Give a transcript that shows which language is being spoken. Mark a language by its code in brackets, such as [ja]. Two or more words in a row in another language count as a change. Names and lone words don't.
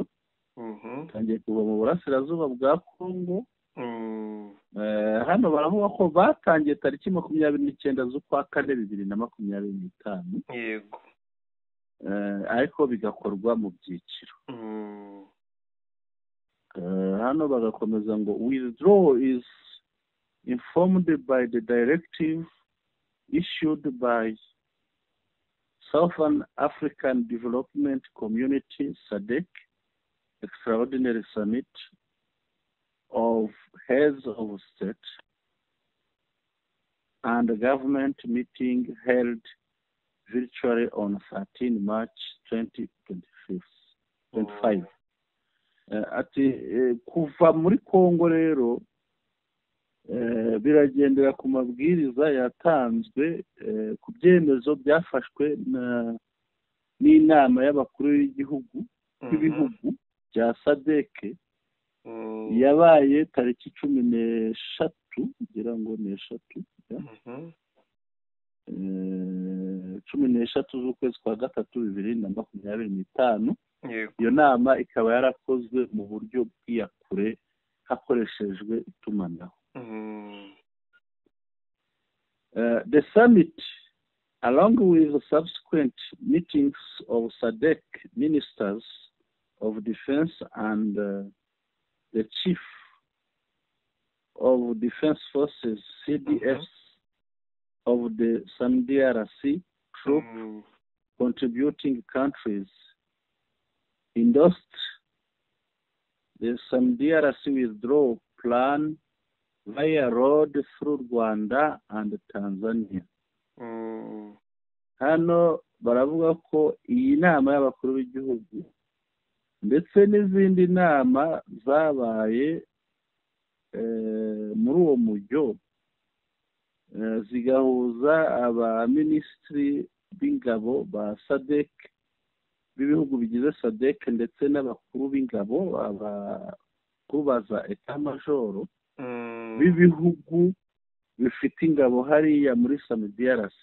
[rw] tangiye kuva mu burasirazuba bwa Kongo. hano baravuga ko batangiye tariki 29 z'ukwa kane 2025. yego ariko bigakorwa mu byiciro. hano bagakomeza ngo [en] withdrawal is informed by the directive issued by Southern African Development Community SADC Extraordinary Summit of Heads of State and a government meeting held virtually on 13 March 2025. [rw] Ati kuva muri Kongo rero biragendera ku mabwiriza yatanzwe ku byemezo byafashwe n'inama y'abakuru b'igihugu b'ibihugu bya SADC yabaye tariki 13 kugira ngo ni 13 z'ukwezi kwa gatatu 2025. Iyo nama ikaba yarakozwe mu buryo bw'iyakure hakoreshejwe itumanaho. [en] The summit, along with the subsequent meetings of SADC ministers of defense and the chief of defense forces, CDFs, of the SAMDRC troop contributing countries, endorsed the SAMDRC withdrawal plan via road through Rwanda and Tanzania. [rw] Hano baravuga ko iyi nama y'abakuru b'igihugu ndetse n'izindi nama zabaye muri uwo mujyo zigahuza abaminisitiri b'ingabo ba SADC b'ibihugu bigize SADC ndetse n'abakuru b'ingabo abakuru baza etamajoro b'ibihugu bifite ingabo hariya muri SAMDRC.